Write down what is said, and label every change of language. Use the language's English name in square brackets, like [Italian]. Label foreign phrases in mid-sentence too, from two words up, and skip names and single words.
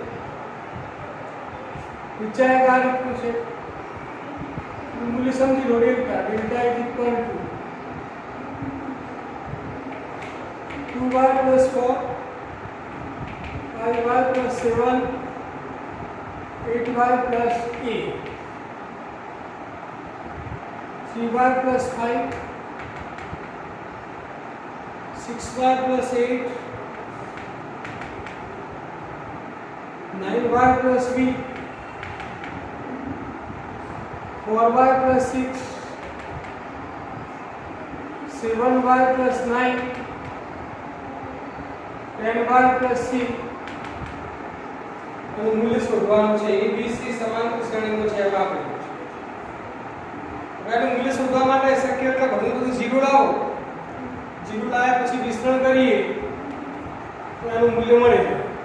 [Gujarati] નિશ્ચયક આ રીતનું છે, મૂલ્ય સમજી લો. [English] ડેલ્ટા is equal to 2y plus 4 5y plus 7 8y plus 8 3y plus 5 6y plus 8 9y plus b 4y plus 6 7y plus 9 10y plus 6 [Gujarati] એનું મૂલ્ય શોધવાનું છે. a b c સમાંતર શ્રેણીમાં છે એમ આપણે એનું મૂલ્ય શોધવા માટે શક્ય એટલે બધું ઝીરો લાવો. ઝીરો લાવ્યા પછી વિસ્તરણ કરીએ તો એનું મૂલ્ય મળે છે.